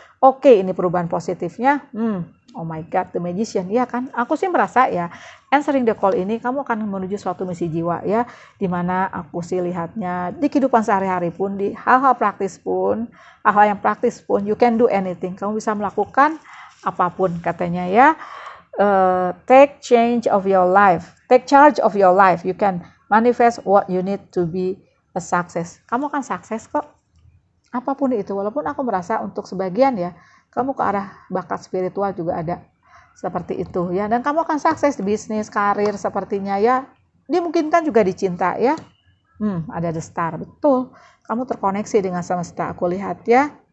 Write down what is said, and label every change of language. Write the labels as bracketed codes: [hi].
[id] Oke, ini perubahan positifnya, oh my god, the magician, ya kan? Aku sih merasa ya, answering the call ini kamu akan menuju suatu misi jiwa ya, dimana aku sih lihatnya di kehidupan sehari-hari pun, di hal-hal praktis pun, hal-hal yang praktis pun, you can do anything, kamu bisa melakukan apapun katanya ya. [en] Take charge of your life, you can manifest what you need to be a success. [id] Kamu akan sukses kok, apapun itu. Walaupun aku merasa untuk sebagian ya, kamu ke arah bakat spiritual juga ada seperti itu ya, dan kamu akan sukses di bisnis, karir sepertinya ya, dimungkinkan juga dicinta ya. Ada the star, betul, kamu terkoneksi dengan semesta, aku lihat ya.